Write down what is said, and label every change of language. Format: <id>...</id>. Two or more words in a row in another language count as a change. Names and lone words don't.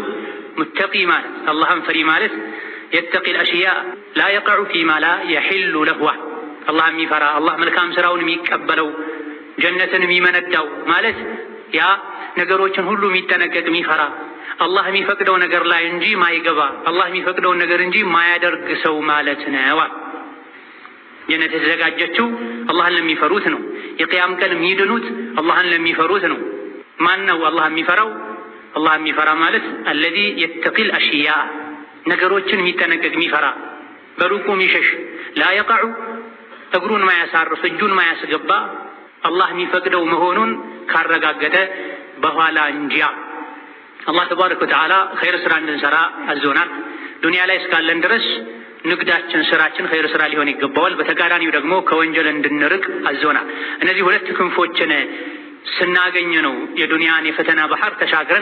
<am>ሙተቂ ማለት አላህን ፈሪ ማለት</am> <ar>يتقي الأشياء لا يقع فيما لا يحل له።</ar> <am>አላህ የሚፈራ አላህ መልካም ስራውን የሚቀበለው ጀነትን የሚመነዳው ማለት ያ ነገሮችን ሁሉ የሚጠነቀቅ የሚፈራ አላህ የሚፈቅደው ነገር ላይ እንጂ ማይገባ አላህ የሚፈቅደውን ነገር እንጂ ማያደርግ ሰው ማለት ነው። ጀነት የተዘጋጀችው አላህን ለሚፈሩት ነው። የቂያም ቀን የሚድኑት አላህን ለሚፈሩት ነው። ማን ነው አላህ የሚፈራው? አላህ የሚፈራ ማለት</am> <ar>الذي يتقي الاشياء</ar> <am>ነገሮችን የሚጠነቀቅ የሚፈራ በሩቁ የሚሸሽ</am> <ar>لا يقع</ar> <am>እግሩን ማያሳርፍ እጁን ማያስገባ አላህ የሚፈቅደው መሆኑን ካረጋገጠ በኋላ እንጂ። አላህ</am> <ar>تبارك وتعالى</ar> <am>ኸይር ስራ እንድንሰራ አዞናል። ዱንያ ላይ እስካለን ድረስ ንግዳችን ስራችን ኸይር ስራ ሊሆን ይገባዋል። በተቃራኒው ደግሞ ከወንጀል እንድንርቅ አዞናል። እነዚህ ሁለት ክንፎችን ስናገኝ ነው የዱንያን የፈተና ባህር ተሻግረን</am>